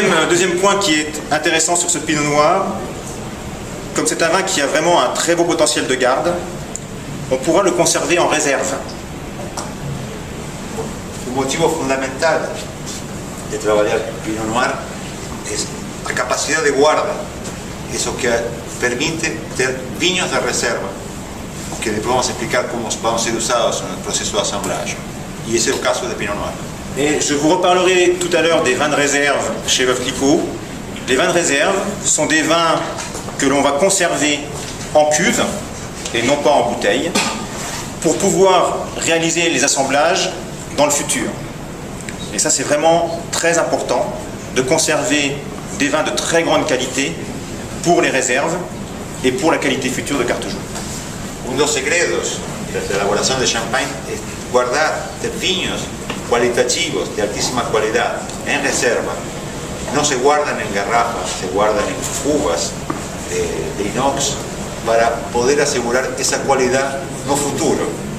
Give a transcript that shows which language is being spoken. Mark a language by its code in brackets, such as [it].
[fr] Deuxième point qui est intéressant sur ce pinot noir, comme c'est un vin qui a vraiment un très beau potentiel de garde, on pourra le conserver en réserve. [pt] O motivo fundamental de trabalhar Pinot Noir es a capacidade de guarda, isso que permite ter vinhos de reserva, que depois vamos explicar como vão ser usados no processo de assemblage. E esse é o caso de Pinot Noir. [fr] Et je vous reparlerai tout à l'heure des vins de réserve chez Veuve Clicquot. Les vins de réserve sont des vins que l'on va conserver en cuve et non pas en bouteille pour pouvoir réaliser les assemblages dans le futur. Et ça, c'est vraiment très important de conserver des vins de très grande qualité pour les réserves et pour la qualité future de Carte Jaune. [pt] Um dos segredos da elaboração de champanhe é guardar vinhos qualitativos de altíssima qualidade em reserva. Não se guardam em garrafas, se guardam em uvas de inox para poder asegurar essa qualidade no futuro.